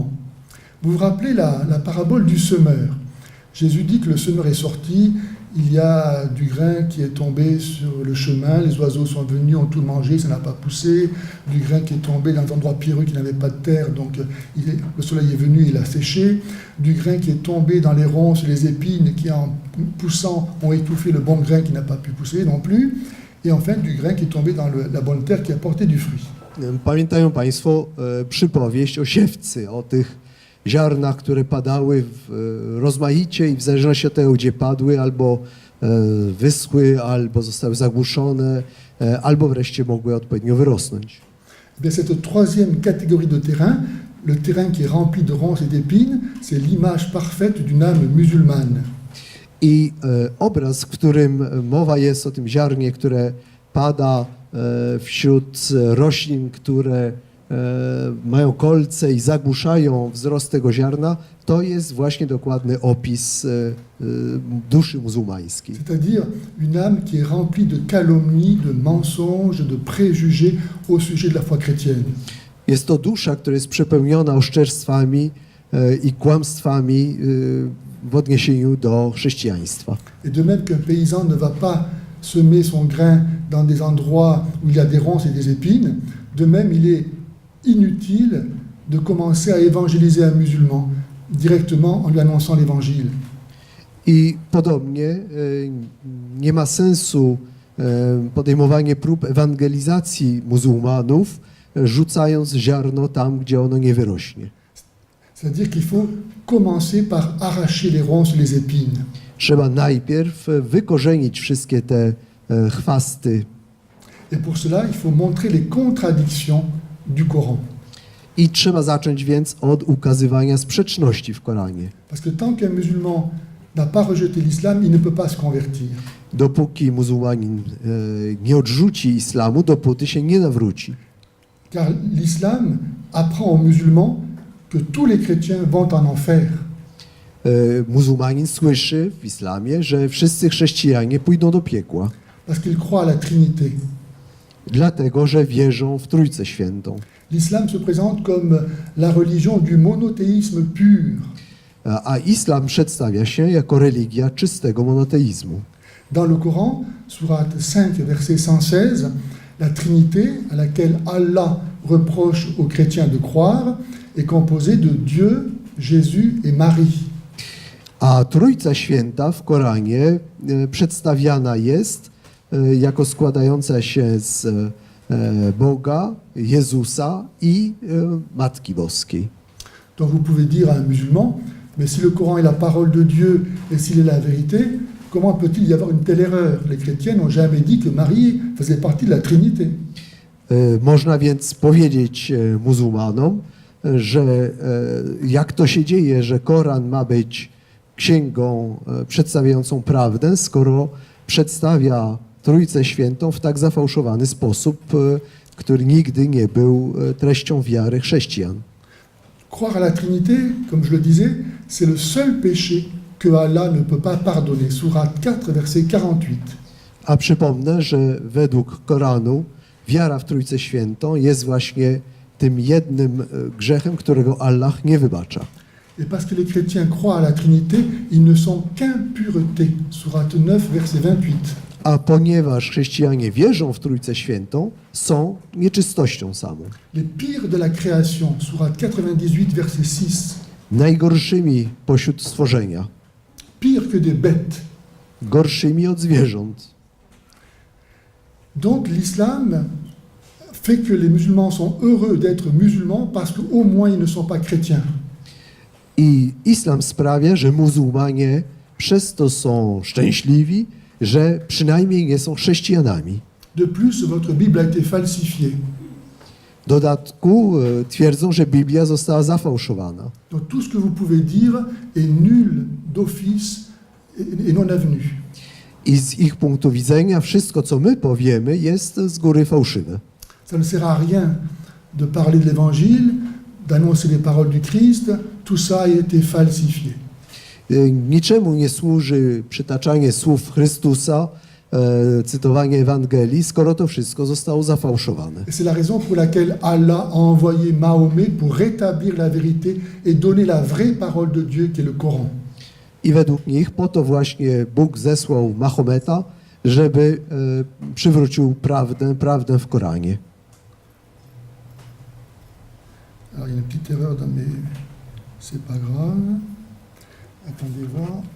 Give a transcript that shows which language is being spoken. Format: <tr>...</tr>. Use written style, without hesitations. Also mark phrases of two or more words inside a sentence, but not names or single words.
<fr>Vous vous rappelez la parabole du semeur. Jésus dit que le semeur est sorti, il y a du grain qui est tombé sur le chemin, les oiseaux sont venus, ont tout mangé, ça n'a pas poussé, du grain qui est tombé dans un endroit pierreux qui n'avait pas de terre, donc le soleil est venu, il a séché, du grain qui est tombé dans les ronces, les épines qui en poussant ont étouffé le bon grain qui n'a pas pu pousser non plus, et enfin du grain qui est tombé dans la bonne terre qui a porté du fruit.</fr> <pl>Pamiętają Państwo przypowieść o siewcy, o tych ziarnach, które padały rozmaicie i w zależności od tego, gdzie padły, albo wyschły, albo zostały zagłuszone, albo wreszcie mogły odpowiednio wyrosnąć.</pl> <fr>Bien, cette troisième catégorie de terrain, le terrain qui est rempli de ronces et d'épines, c'est l'image parfaite d'une âme musulmane.</fr> <pl>I obraz, w którym mowa jest o tym ziarnie, które pada wśród roślin, które mają kolce i zagłuszają wzrost tego ziarna, to jest właśnie dokładny opis duszy muzułmańskiej.</pl> <fr>C'est-à-dire une âme qui est remplie de calomnies, de mensonges, de préjugés au sujet de la foi chrétienne.</fr> <pl>Jest to dusza, która jest przepełniona oszczerstwami i kłamstwami w odniesieniu do chrześcijaństwa.</pl> <fr>Et de même qu'un paysan ne va pas semer son grain dans des endroits où il y a des ronces et des épines, de même il est inutile de commencer à évangéliser un musulman directement en lui annonçant l'évangile.</fr> <pl>I podobnie nie ma sensu podejmowanie prób ewangelizacji muzułmanów, rzucając ziarno tam, gdzie ono nie wyrośnie.</pl> <fr>C'est-à-dire qu'il faut commencer par arracher les ronces, les épines.</fr> <pl>Trzeba najpierw wykorzenić wszystkie te chwasty</pl> <fr>Et pour cela, il faut montrer les contradictions du Coran.</fr> <pl>i trzeba zacząć więc od ukazywania sprzeczności w Koranie.</pl> <fr>Parce que tant qu'un musulman n'a pas rejeté l'islam, il ne peut pas se convertir.</fr> <pl>Dopóki muzułmanin nie odrzuci islamu, dopóty się nie nawróci.</pl> <fr>Car l'islam apprend aux musulmans que tous les chrétiens vont en enfer.</fr> <pl>Muzułmanin słyszy w islamie, że wszyscy chrześcijanie pójdą do piekła,</pl> <fr>Parce qu'ils croient à la Trinité.</fr> <pl>dlatego że wierzą w Trójcę Świętą.</pl> <fr>L'islam se présente comme la religion du monothéisme pur.</fr> <pl>A islam przedstawia się jako religia czystego monoteizmu.</pl> <fr>Dans le Coran, sourate 5, verset 116, la Trinité à laquelle Allah reproche aux chrétiens de croire est composée de Dieu, Jésus et Marie.</fr> <pl>A Trójca Święta w Koranie przedstawiana jest jako składająca się z Boga, Jezusa i Matki Boskiej.</pl> <fr>Donc vous pouvez dire à un musulman, mais si le Coran est la parole de Dieu et s'il est la vérité, comment peut-il y avoir une telle erreur? Les chrétiens n'ont jamais dit que Marie faisait partie de la Trinité.</fr> <pl>Można więc powiedzieć muzułmanom, że jak to się dzieje, że Koran ma być księgą przedstawiającą prawdę, skoro przedstawia Trójcę Świętą w tak zafałszowany sposób, który nigdy nie był treścią wiary chrześcijan.</pl> <fr>Croire à la Trinité, comme je le disais, c'est le seul péché que Allah ne peut pas pardonner. Sourate 4, verset 48.</fr> <pl>A przypomnę, że według Koranu wiara w Trójcę Świętą jest właśnie tym jednym grzechem, którego Allah nie wybacza.</pl> <fr>Et parce que les chrétiens croient à la Trinité, ils ne sont qu'impureté. Sourate 9, verset 28.</fr> <pl>A ponieważ chrześcijanie wierzą w Trójcę Świętą, są nieczystością samą.</pl> <fr>Les pires de la création. Sourate 98, verset 6.</fr> <pl>Najgorszymi pośród stworzenia,</pl> <fr>Pire que des bêtes.</fr> <pl>gorszymi od zwierząt.</pl> <fr>Donc l'islam fait que les musulmans sont heureux d'être musulmans parce qu'au moins ils ne sont pas chrétiens.</fr> <pl>I islam sprawia, że muzułmanie przez to są szczęśliwi, że przynajmniej nie są chrześcijanami.</pl> <fr>De plus, votre Bible a été falsifiée.</fr> <pl>W dodatku twierdzą, że Biblia została zafałszowana.</pl> <fr>Donc tout ce que vous pouvez dire est nul d'office et non avenu.</fr> <pl>I z ich punktu widzenia wszystko, co my powiemy, jest z góry fałszywe.</pl> <fr>Ça ne sert à rien de parler de l'Évangile, d'annoncer les paroles du Christ. Tout ça a été falsifié.</fr> <pl>Niczemu nie służy przytaczanie słów Chrystusa, cytowanie Ewangelii, skoro to wszystko zostało zafałszowane.</pl> <fr>Et c'est la raison pour laquelle Allah a envoyé Mahomet pour rétablir la vérité et donner la vraie parole de Dieu qui est le Coran.</fr> <pl>I według nich po to właśnie Bóg zesłał Mahometa, żeby przywrócił prawdę w Koranie.</pl> <fr>Alors il y a une petite erreur dans mes... C'est pas grave. Attendez voir.</fr>